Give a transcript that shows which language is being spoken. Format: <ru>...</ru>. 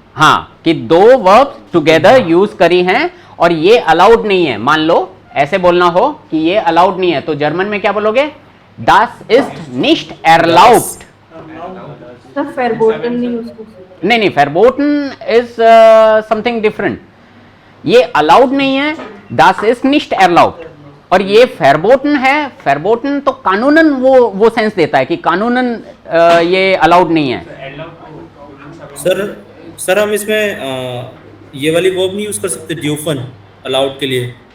<hi>हाँ, कि दो वर्ब टुगेदर यूज करी हैं और ये अलाउड नहीं है। मान लो ऐसे बोलना हो कि ये अलाउड नहीं है, तो जर्मन में क्या बोलोगे?</hi> <de>Das ist nicht erlaubt।</de> <hi>Sir verboten नहीं उसको।</hi> <en>नहीं, verboten is something different।</en> <hi>ये अलाउड नहीं है,</hi> <de>das ist nicht erlaubt।</de> <hi>और ये verboten है, verboten तो कानूनन वो सेंस देता है कि कानूनन ये अलाउड नहीं है। सर हम इसमें ये वाली वर्ब नहीं यूज कर सकते ड्यूफन अलाउड के लिए?</hi>